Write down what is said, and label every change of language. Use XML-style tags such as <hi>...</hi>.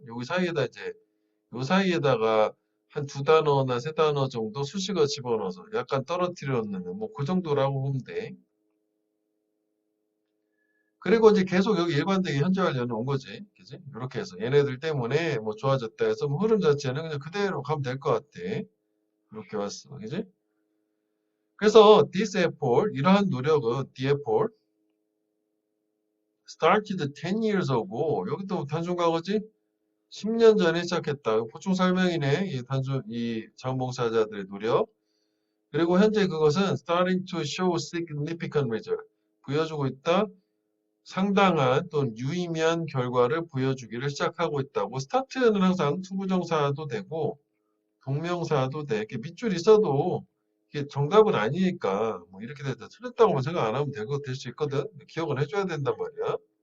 <ko>여기 사이에다 이제 요 사이에다가 한 두 단어나 세 단어 정도 수식어 집어넣어서 약간 떨어뜨려 놓는 뭐 그 정도라고 보면 돼. 그리고 이제 계속 여기 일관되게 현재 완료는 온 거지. 그지? 이렇게 해서 얘네들 때문에 뭐 좋아졌다 해서 뭐 흐름 자체는 그냥 그대로 가면 될 것 같아. 이렇게 왔어. 그지?</ko> <en>그래서 this effort,</en> <ko>이러한 노력은</ko> <en>the effort started 10 years ago.</en> <ko>여기도 단순 과거지? 10년 전에 시작했다. 보충 설명이네. 이 단순 이 자원봉사자들의 노력. 그리고 현재 그것은</ko> <en>starting to show significant result.</en> <ko>보여주고 있다. 상당한 또는 유의미한 결과를 보여주기를 시작하고 있다고. 스타트는 항상 투부정사도 되고 동명사도 돼. 이렇게 밑줄 있어도 이게 정답은 아니니까 뭐 이렇게 돼서 틀렸다고만 생각 안 하면 될 수 있거든. 기억은 해줘야 된단 말이야.</ko>